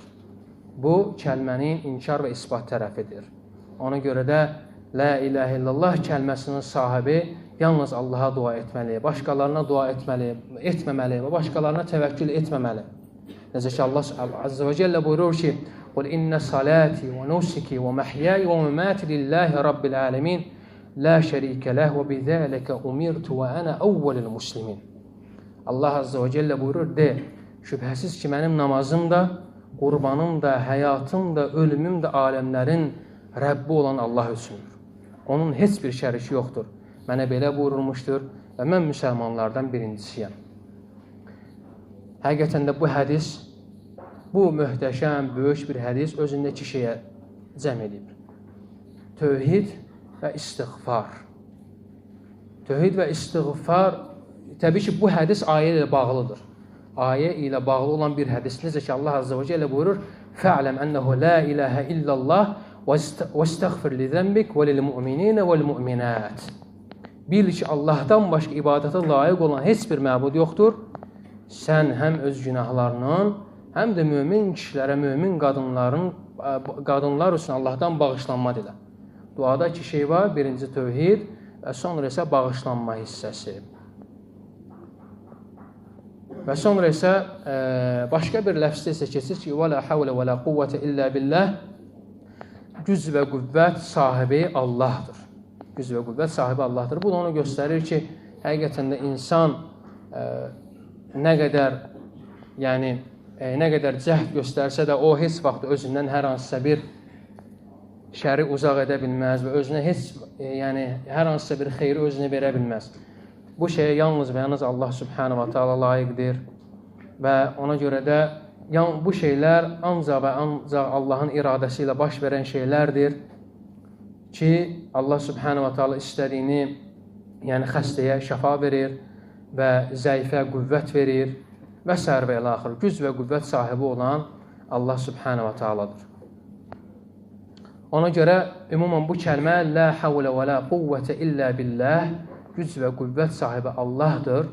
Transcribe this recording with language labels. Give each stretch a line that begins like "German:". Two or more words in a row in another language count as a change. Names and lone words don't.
Azerbaijani: Bu, kəlmənin inkar və isbat tərəfidir. Ona görə də
Arabic: لا إله إلا الله
Azerbaijani: kəlməsinin sahibi yalnız Allaha dua etməli, başqalarına dua etməməli və başqalarına təvəkkül etməməli. Necə ki, Allah
Arabic: عز وجل
Azerbaijani: buyurur ki,
Arabic: قُلْ إِنَّ صَلَاتِي وَنُسِكِي وَمَحْيَايَ وَمَمَاتِي لِلَّهِ رَبِّ الْعَالَمِينَ لَا شَرِيكَ لَهُ وَبِذَٰلِكَ أُمِرْتُ وَأَنَا أَوَّلُ الْمُسْلِمِينَ.
Azerbaijani: Allah
Arabic: عز وجل
Azerbaijani: buyurur, de, şübhəsiz ki, mənim namazım da, qurbanım da, həyatım da, ölümüm də aləmlərin Rəbbi olan Allah üçündür. Onun heç bir şəriki yoxdur. Mənə belə buyurulmuşdur və mən müsəlmanlardan birincisiyəm. Həqiqətən də bu hədis, bu möhtəşəm, böyük bir hədis özündə iki şeyə cəm edib. Tövhid və istiğfar. Tövhid və istiğfar, təbii ki, bu hədis ayə ilə bağlıdır. Ayə ilə bağlı olan bir hədis. Necə ki, Allah
Arabic: عز وجل
Azerbaijani: buyurur,
Arabic: فَعْلَمْ أَنَّهُ لَا إِلَهَ إِلَّا اللّٰهِ وَاسْتَغْفِرْ لِذَنْبِكَ وَلِلْمُؤْمِنِينَ وَالْمُؤْمِنَاتِ.
Azerbaijani: Bil ki, Allahdan başqa ibadətə layiq olan heç bir məbud yoxdur. Sən həm öz günahlarının, həm də mömin kişilərə, mömin qadınlar üçün Allahdan bağışlanma dilə. Duada iki şey var. Birinci tövhid və sonra isə bağışlanma hissəsi. Və sonra isə başqa bir ləfzdə isə keçir ki,
Arabic: وَلَا حَوْلَ وَلَا قُوَّةَ إِلَّا بِاللّٰهِ.
Azerbaijani: Güc və qüvvət sahibi Allahdır. Güc və qüvvət sahibi Allahdır. Bu da onu göstərir ki, həqiqətən də insan nə qədər cəhd göstərsə də o heç vaxt özündən hər hansısa bir şəri uzaq edə bilməz və özünə hər hansısa bir xeyri özünə verə bilməz. Bu şeyə yalnız və yalnız Allah
Arabic: سبحانه وتعالى
Azerbaijani: layiqdir və ona görə də bu şeylər ancaq və ancaq Allahın iradəsi ilə baş verən şeylərdir ki, Allah
Arabic: سبحانه وتعالى
Azerbaijani: istədiyini, yəni xəstəyə şəfa verir və zəifə qüvvət verir və s. və ilə axır. Güc və qüvvət sahibi olan Allah
Arabic: سبحانه وتعالى.
Azerbaijani: Ona görə ümumən bu kəlmə
Arabic: لا حول ولا قوة إلا بالله,
Azerbaijani: güc və qüvvət sahibi Allahdır.